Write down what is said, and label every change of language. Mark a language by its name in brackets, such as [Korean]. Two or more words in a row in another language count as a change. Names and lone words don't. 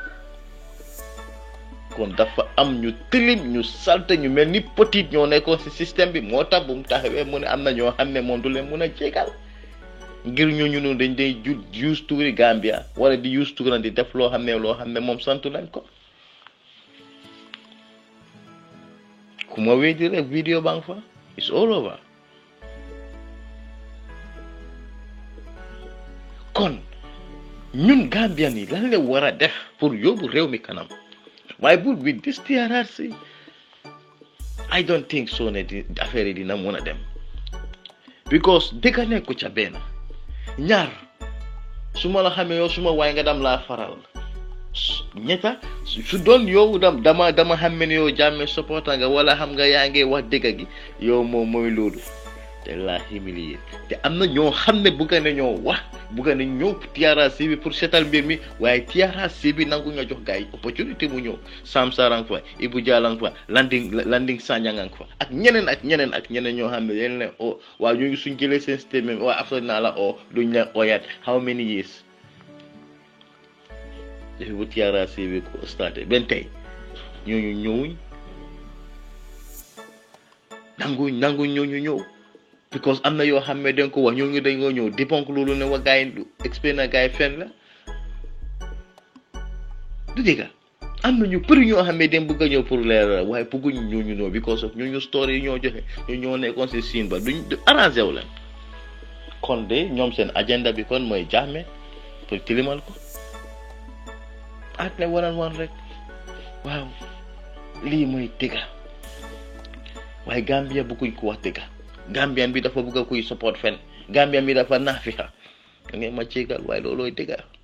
[Wolof] kon dafa am ñu tilim ñu salte ñu mel ni petit ñoo nekkoon si système bi moo tax bu mu taxawee mu ne am na ñoo xam ne moom du leen mun a jégal ngir ñooñu noonu dañ day use tuuri Gambia wala di use tuuram di def loo xam ne moom santu nañ ko ku ma weddi rek vidéo baa nga fa [English] it's all over [Wolof] kon ñun Gambian yi lan la war a def pour yóbbu réew mi kanam waaye bu [English] with this TRRC I don't think so [Wolof] ne affaire yi dina mun a dem because dëgg nekku ca benn ñaar su ma la xamee yow su ma waay nga dam laa faral ñetta su doon yow dama xam ne yow Jammeh supporter nga wala xam nga yaa ngi wax dëgg gi yow moom mooy loolu te la humilier te am na ñoo xam ne bugga na ñoo wax bugga na ñëw TRRC bi pour seetal mbir mi waaye TRRC bi nangu nga jox gars yi opportunité mu ñëw Sam Sarr fa Ibu Jallow fa Landing Sanyang fa ak ñeneen ñoo xam ne dañ leen waaw ñu ngi suñ jëlee seen statement waaw after naa la duñ leen oyaat [English] how many years [Wolof] defi bu TRRC bi ko starté benn tey ñooñu ñëwuñ nanguñ ñooñu ñëw because am na yoo xam ne dañ ko wax ñooñu dañoo ñëw débonk loolu ne wa gars yi expliqué na gars yi fen la du dégg am na ñu bëri ñoo xam ne dañ bëgg a ñëw pour leer waaye bëgguñ ñooñu ñëw [English] because of [Wolof] ñooñu story yi ñoo joxe ñoo nekkoon si siin ba du arrangé wu leen kon de ñoom seen agenda bi kon mooy Jammeh pour tilimal ko at ne waran rek waaw lii mooy dëgg waaye Gambia bëgguñ ko wax dëgg Gambian bi dafa bëgg a kuy support fen Gambian bi dafa naafixa da ngay ma jégal waaye loolooy dëgg